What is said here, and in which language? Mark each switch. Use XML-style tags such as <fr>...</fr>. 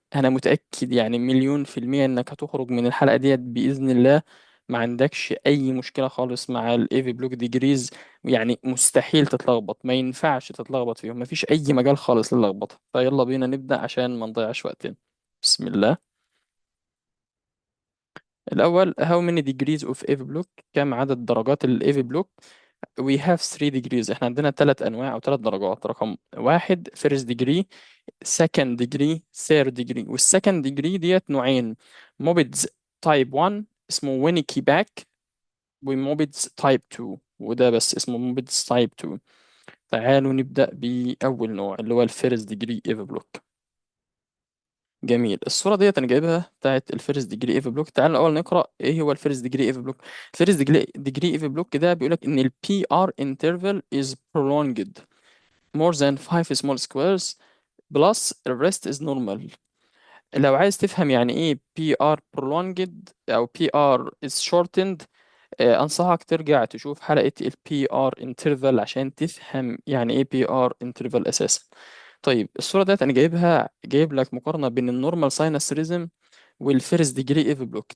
<ar>انا متأكد يعني مليون في المية انك هتخرج من الحلقة ديت بإذن الله ما عندكش اي مشكلة خالص مع الايفي بلوك ديجريز. يعني مستحيل تتلخبط، ما ينفعش تتلخبط فيهم، ما فيش اي مجال خالص للخبطة. فيلا بينا نبدأ عشان ما نضيعش وقتنا. بسم الله. الأول</ar> <en>how many degrees of Ivy block؟</en> <ar>كم عدد درجات ال</ar> <en>Ivy block؟ we have 3 degrees.</en> <ar>احنا عندنا ثلاث انواع او ثلاث درجات. رقم واحد</ar> <en>first degree، second degree، third degree.</en> <ar>والsecond degree ديت نوعين: موبيدز type 1 اسمه وينيكي باك، وموبيدز type 2 وده بس اسمه موبيدز type 2. تعالوا نبدأ بأول نوع اللي هو الفيرست ديجري ايفي بلوك. جميل. الصورة ديت أنا جايبها بتاعت الفيرست ديجري ايفي بلوك. تعالوا الأول نقرأ إيه هو الفيرست ديجري ايفي بلوك. الفيرست ديجري ايفي بلوك ده بيقولك إن ال</ar> <en>PR interval is prolonged more than 5 small squares plus the rest is normal.</en> <ar>لو عايز تفهم يعني ايه PR prolonged او</ar> <en>PR is shortened،</en> <ar>انصحك ترجع تشوف حلقة ال PR interval عشان تفهم يعني ايه PR interval اساسا. طيب، الصورة ديت انا جايب لك مقارنة بين النورمال ساينس ريزم والفيرست ديجري ايف بلوك.</ar>